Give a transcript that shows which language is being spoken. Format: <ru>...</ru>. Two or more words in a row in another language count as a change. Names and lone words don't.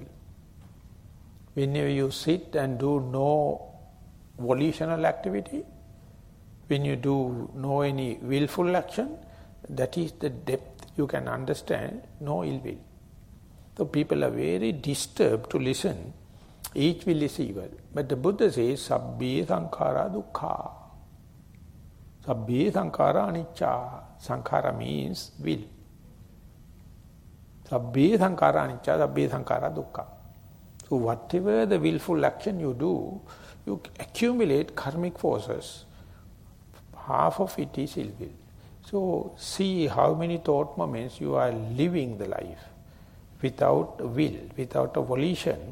<en>Whenever you sit and do no volitional activity, when you do no any willful action, that is the depth you can understand, no ill will. So people are very disturbed to listen, each will is evil. But the Buddha says,</en> <pi>Sabbhe sankhara dukkha. Sabbhe sankhara anicca.</pi> <en>Sankhara means will.</en> <pi>Sabbhe sankhara anicca, sabbhe sankhara dukkha.</pi> <en>So whatever the willful action you do, you accumulate karmic forces. Half of it is ill will. So see how many thought moments you are living the life without will, without a volition.</en>